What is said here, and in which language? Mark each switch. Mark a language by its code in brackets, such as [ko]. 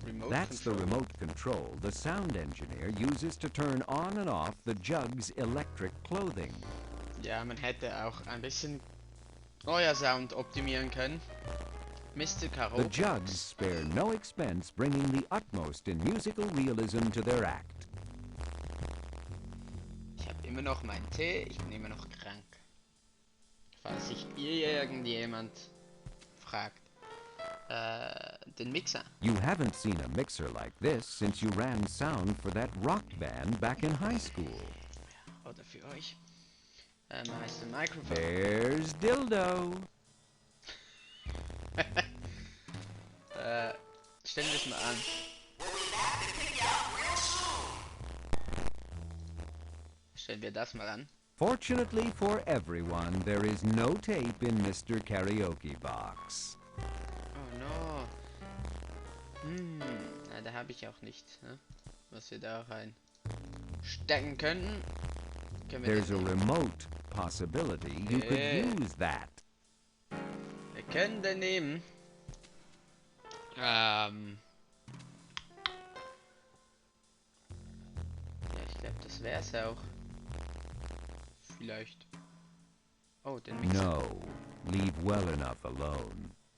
[en] That's the remote control the sound engineer uses to turn on and off the jug's electric clothing. [de] Ja, man hätte auch ein bisschen euer Sound optimieren können. [en] Mr. Karaoke. The jugs spare no expense bringing the utmost in musical realism to their act. [de] Ich habe immer noch meinen Tee, ich bin immer noch krank. Falls sich irgendjemand fragt. Den Mixer. [en] You haven't seen a mixer like this since you ran sound for that rock band back in high school. [de] Oder für euch. Heißt der Mikrofon. [en] There's Dildo. [de] Stellen wir es mal an. Stellen wir das mal an. [en] Fortunately for everyone, there is no tape in Mr. Karaoke Box. Oh no. [de] Na, da habe ich auch nicht, ne? Was wir da rein stecken könnten. [en] There's a remote possibility you could use that. [de] Wir können den nehmen. Ja, ich glaube, das wär's auch. Vielleicht. Oh, den Mixer. [en] No, leave well enough alone.